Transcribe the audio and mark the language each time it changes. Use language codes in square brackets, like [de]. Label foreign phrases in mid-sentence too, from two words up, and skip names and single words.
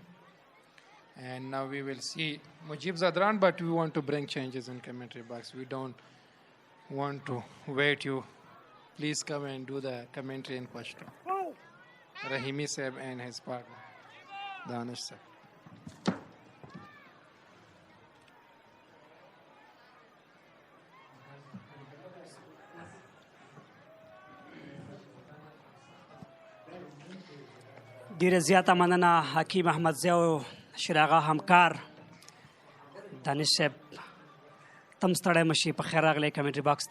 [en] And now we will see Mujib Zadran, but we want to bring changes in commentary box. We don't want to wait you. Please come and do the commentary in Pashto. Rahimi Sahib and his partner, Danish Sahib. [ps] ډیره زیاته مننه حکیم احمد ضیا او شراغه همکار دانش صاحب تم ستړی مشي په خیر راغلی [en] commentary box [ps] ته